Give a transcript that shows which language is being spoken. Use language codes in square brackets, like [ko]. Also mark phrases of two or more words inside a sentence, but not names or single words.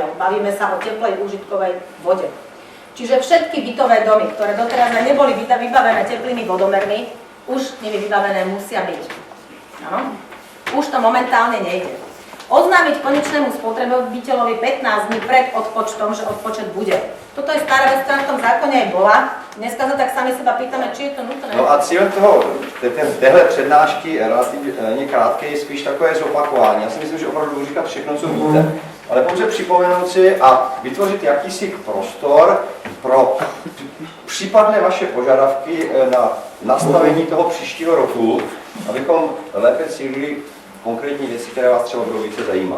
[sk] Bavíme sa o teplej užitkovej vode. Čiže všetky bytové domy, ktoré doteraz neboli vybavené teplými vodomermi, už nimi vybavené musia byť. Áno? Už to momentálne nejde. Oznámiť konečnému spotrebiteľovi 15 dní pred odpočtom, že odpočet bude. Toto je stará vec, ktorá v tom zákone aj bola. Dneska sa tak sami seba pýtame, či je to nutné. [cs] No a cílem téhle přednášky relativně krátké je spíš takové zopakování. Já si myslím, že opravdu budu říkat všechno, co víte, ale pouze připomenout si a vytvořit jakýsi prostor pro případné vaše požadavky na nastavení toho příštího roku, abychom lépe cílili konkrétní věci, které vás třeba budou více zajímat.